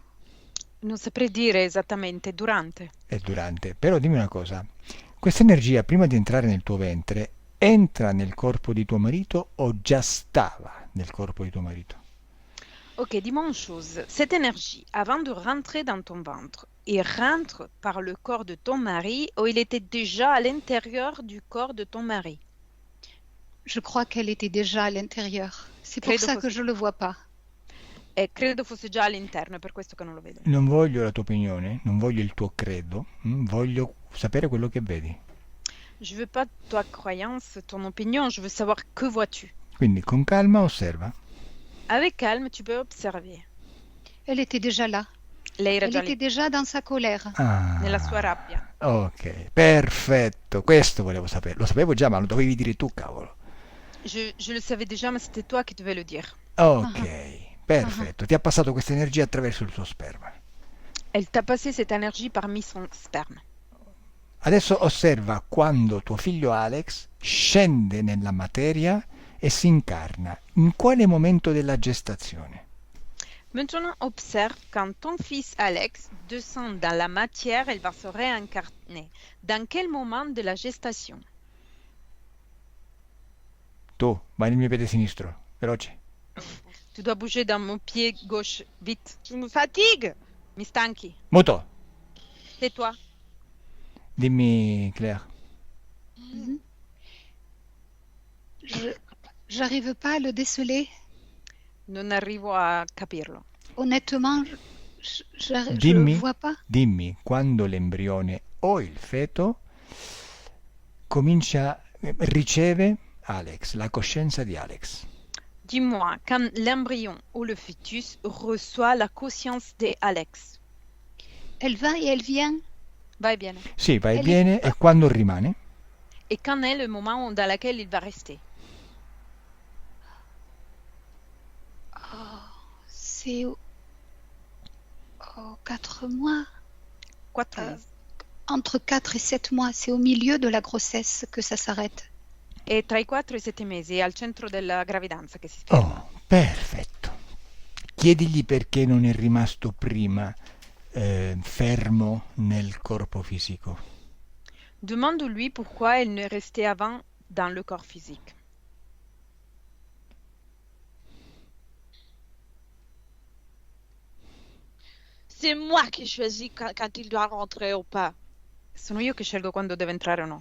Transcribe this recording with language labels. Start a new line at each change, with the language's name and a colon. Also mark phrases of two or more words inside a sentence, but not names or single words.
Italian: Non saprei dire esattamente, durante. È durante. Però dimmi una cosa, questa energia prima di entrare nel tuo ventre entra nel corpo di tuo marito o già stava nel corpo di tuo marito?
French: Ok, dis-moi une chose. Cette énergie, avant de rentrer dans ton ventre, il rentre par le corps de ton mari ou il était déjà à l'intérieur du corps de ton mari? Je crois qu'elle était déjà à l'intérieur. C'est pour
Italian: Credo
French: ça
Italian: fosse-
French: que je ne le vois pas.
Italian: E credo fosse già all'interno, è per questo che non lo vedo. Non voglio la tua opinione, non voglio il tuo credo, voglio sapere quello che vedi.
French: Je veux pas ta croyance, ton opinion, je veux savoir que vois-tu.
Italian: Quindi con calma osserva.
French: Avec calme, tu peux observer. Elle était déjà là.
Italian: Lei era
French: Elle
Italian: già
French: était
Italian: lì,
French: déjà dans sa colère.
Italian: Ah, nella sua rabbia. ok, perfetto, questo volevo sapere. Lo sapevo già, ma lo dovevi dire tu, cavolo.
French: Je le savais déjà, mais c'était toi qui devais le dire.
Italian: Ok, perfetto. Ti ha passato questa energia attraverso il suo sperma.
French: Elle t'a passé cette énergie parmi son sperme.
Italian: Adesso osserva quando tuo figlio Alex scende nella materia e si incarna. In quale momento della gestazione?
French: Maintenant, observe quand ton fils Alex descend dans la matière, elle va se réincarner. Dans quel moment de la gestation?
Italian: Tu, vai nel mio piede sinistro, veloce.
French: Tu dois bouger dans mon pied gauche, vite. Tu me fatigues.
Italian: Mi stanchi. Muto,
French: Tais-toi.
Italian: dimmi Claire.
French: J'arrive pas à le déceler.
Italian: Non arrivo a capirlo.
French: Honnêtement, je ne
Italian: Dimmi.
French: le vois pas.
Italian: Dimmi quando l'embrione o il feto riceve Alex, la coscienza di Alex.
French: Dis-moi, quand l'embryon ou le fœtus reçoit la conscience de Alex. Elle va et elle vient.
Italian: Va e viene. Sì, va e E lì- viene e quando rimane?
French: Et quand est le moment dans lequel il va rester? C'est au 4 mois.
Italian: 4 mesi.
French: Entre 4 et 7 mois. C'est au milieu de la grossesse que ça s'arrête.
Italian: È tra i 4 e i 7 mesi, è al centro della gravidanza che si ferma. Oh, perfetto. Chiedigli perché non è rimasto prima fermo nel corpo fisico.
French: Demande-lui pourquoi elle ne restait avant dans le corps physique. C'est moi qui choisis quand il doit rentrer ou pas.
Italian: Sono io che scelgo quando deve entrare o no.